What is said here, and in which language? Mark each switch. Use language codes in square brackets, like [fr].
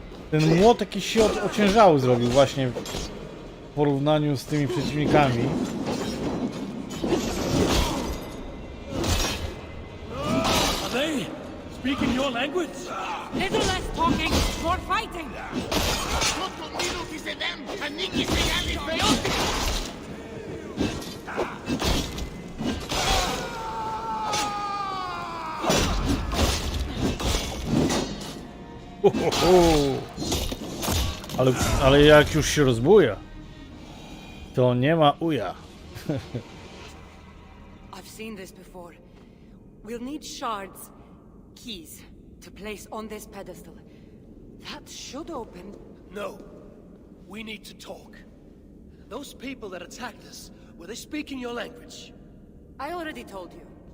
[pl] Ten młot jakiś się ociężały zrobił właśnie w porównaniu z tymi przeciwnikami. [en] Are they speaking your language? Little less talking, more fighting! [pl] Ale jak już się rozbuja, to nie ma uja. [en] I've seen this before. We'll need shards, keys, to place on this pedestal. That should open... No. We need to talk. Those people that attacked us, were they speaking your language? I already told you.